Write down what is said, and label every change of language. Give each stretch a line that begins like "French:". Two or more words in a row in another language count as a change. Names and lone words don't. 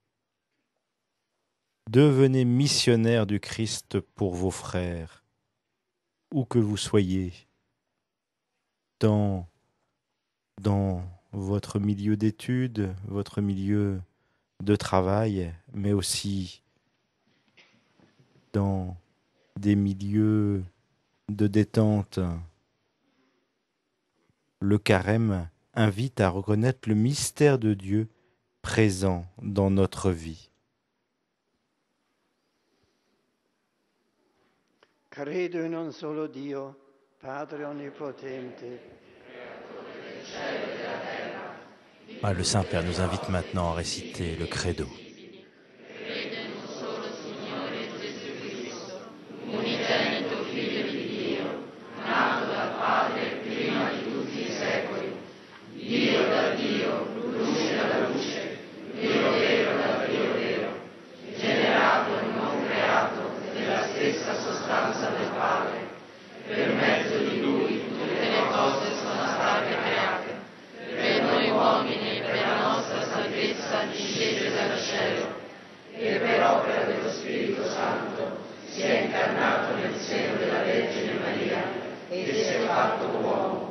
French: Devenez missionnaires du Christ pour vos frères, où que vous soyez, dans votre milieu d'études, votre milieu de travail, mais aussi dans des milieux de détente. Le carême invite à reconnaître le mystère de Dieu présent dans notre vie.
Italian: Credo in un solo Dio, Padre onnipotente.
French: Le Saint-Père nous invite maintenant à réciter le credo.
Italian: Unigenito Figlio di Dio, nato dal Padre prima di tutti i secoli, Dio da Dio, luce dalla luce, Dio vero da Dio vero, generato e non creato nella stessa sostanza del Padre, per mezzo di Lui tutte le cose sono state create, per noi uomini e per la nostra salvezza discese dal cielo, e per opera dello Spirito Santo si è incarnato nel seno della Vergine Maria e si è fatto uomo.